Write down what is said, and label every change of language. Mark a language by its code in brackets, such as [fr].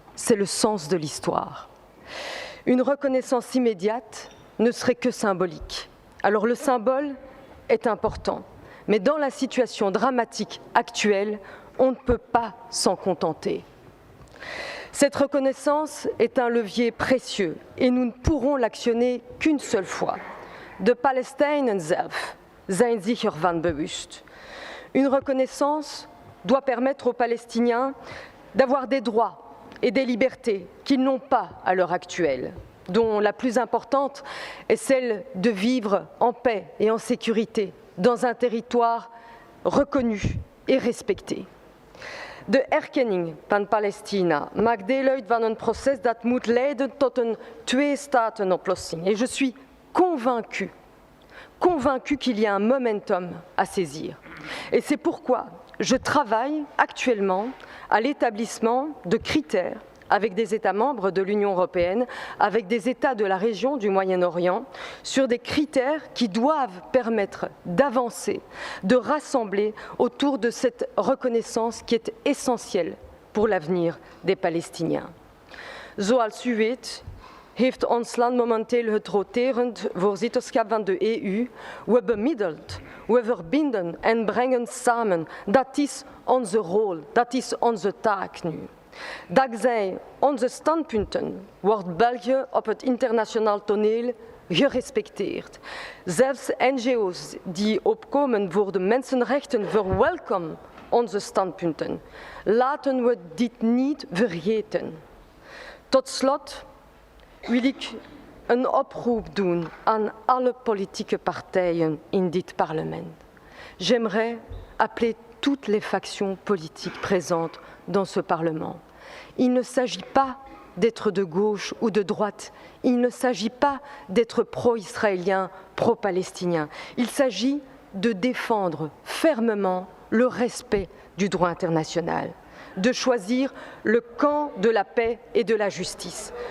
[fr] C'est le sens de l'histoire. Une reconnaissance immédiate ne serait que symbolique. Alors le symbole est important, mais dans la situation dramatique actuelle, on ne peut pas s'en contenter. Cette reconnaissance est un levier précieux et nous ne pourrons l'actionner qu'une seule fois. [nl] De Palestijnen zelf zijn zich ervan bewust. [fr] Une reconnaissance doit permettre aux Palestiniens d'avoir des droits et des libertés qu'ils n'ont pas à l'heure actuelle, dont la plus importante est celle de vivre en paix et en sécurité dans un territoire reconnu et respecté. [nl] De erkenning van Palestina maakt deel uit van een proces dat moet leiden tot een twee-staten-oplossing. [fr] Et je suis convaincue qu'il y a un momentum à saisir. Et c'est pourquoi je travaille actuellement à l'établissement de critères avec des États membres de l'Union européenne, avec des États de la région du Moyen-Orient, sur des critères qui doivent permettre d'avancer, de rassembler autour de cette reconnaissance qui est essentielle pour l'avenir des Palestiniens. [nl] Zoals u weet, heeft ons land momenteel het roterend voorzitterschap van de EU. We bemiddelt, we verbinden en brengen samen. Dat is onze rol, dat is onze taak nu. Dankzij onze standpunten wordt België op het internationaal toneel gerespecteerd. Zelfs NGO's die opkomen voor de mensenrechten verwelkomen onze standpunten. Laten we dit niet vergeten. Tot slot wil ik een oproep doen aan alle politieke partijen in dit parlement. [fr] J'aimerais appeler toutes les factions politiques présentes dans ce Parlement. Il ne s'agit pas d'être de gauche ou de droite. Il ne s'agit pas d'être pro-israélien, pro-palestinien. Il s'agit de défendre fermement le respect du droit international, de choisir le camp de la paix et de la justice.